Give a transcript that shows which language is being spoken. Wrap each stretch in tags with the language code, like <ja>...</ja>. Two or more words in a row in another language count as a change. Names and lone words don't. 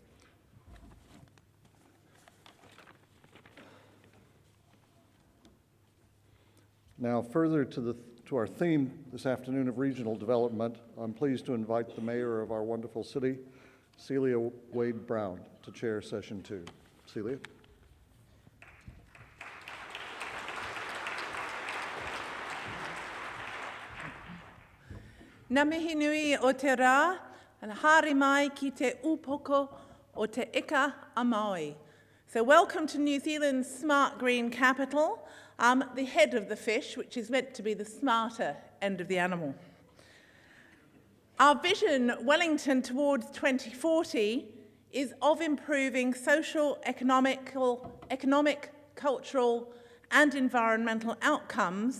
<en>Now, further to our theme this afternoon of regional development, I'm pleased to invite the mayor of our wonderful city, Celia Wade Brown, to chair session 2. Celia.</en> <mi>Ngā mihi nui o te rā, and haere mai ki te upoko o te ika a Maui.</mi> <en>So welcome to New Zealand's smart green capital, the head of the fish, which is meant to be the smarter end of the animal. Our vision, Wellington towards 2040, is of improving social, economic, cultural and environmental outcomes.</en>